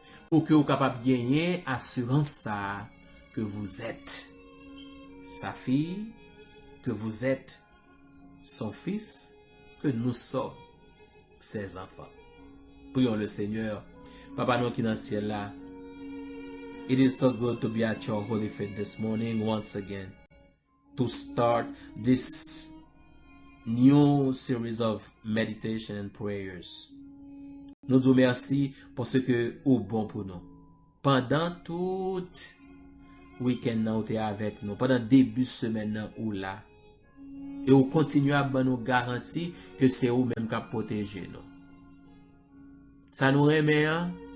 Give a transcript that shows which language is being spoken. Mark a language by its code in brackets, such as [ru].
[fr] Pour que vous soyez capable de gagner assurance ça que vous êtes sa fille, que vous êtes son fils, que nous sommes ses enfants. Prions le Seigneur. Papa nous qui dans le ciel là. [en] It is so good to be at your holy feet this morning once again. To start this new series of meditation and prayers. [fr] Nous vous remercions pour ce que vous bon pour nous. Pendant tout week-end nous t'es avec nous. Pendant début semaine ou là. Et vous continuez à nous garantir que c'est vous même qui protéger nous. Ça nous remet, hein?